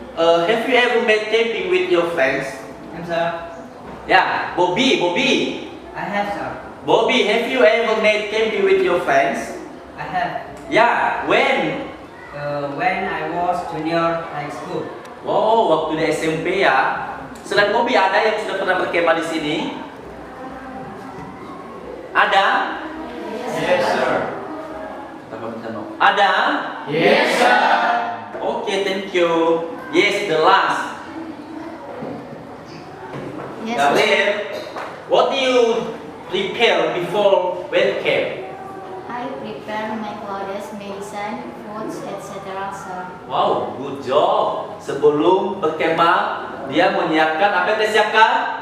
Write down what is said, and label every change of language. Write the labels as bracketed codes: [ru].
[en] Have you ever made camping with your friends? Yes, sir. [id] Ya, Bobby. [en] I have, sir. Bobby, have you ever made camping with your friends? I have. Ya, when? When I was junior high school. [id] Wow, waktu di SMP ya. Selain Bobby, ada yang sudah pernah berkemah di sini? Ada? [en] Yes, sir. [id] Ada? [en] Yes, sir. Okay, thank you. Yes, the last. Gabriel, what do you prepare before went camp? I prepare my clothes, medicine, foods, etc. sir. Wow, good job. [id] Sebelum berkemah, dia menyiapkan apa yang dia siapkan?